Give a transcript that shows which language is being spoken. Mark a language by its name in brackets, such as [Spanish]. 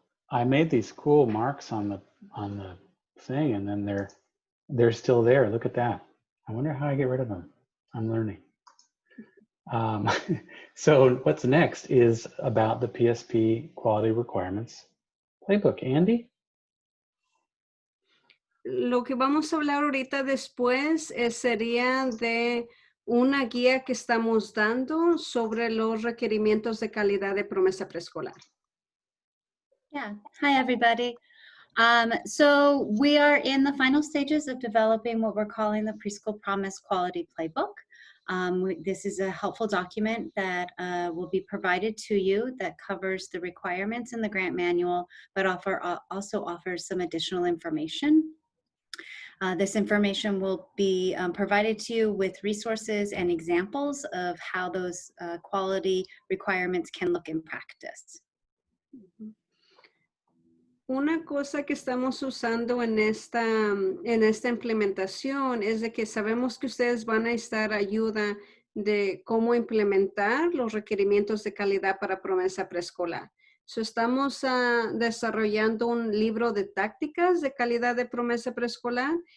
[English] I made these cool marks on the thing, and then they're still there. Look at that. I wonder how I get rid of them. I'm learning. So what's next is about the PSP Quality Requirements Playbook. Andy? [Spanish] Lo que vamos a hablar ahorita después sería de una guía que estamos dando sobre los requerimientos de calidad de promesa preescolar. [English] Yeah. Hi, everybody. So we are in the final stages of developing what we're calling the Preschool Promise Quality Playbook. This is a helpful document that will be provided to you that covers the requirements in the grant manual, but also offers some additional information. This information will be provided to you with resources and examples of how those quality requirements can look in practice. [Spanish] Una cosa que estamos usando en esta implementación es de que sabemos que ustedes van a necesitar ayuda de cómo implementar los requerimientos de calidad para promesa preescolar. So, estamos desarrollando un libro de tácticas de calidad de promesa preescolar.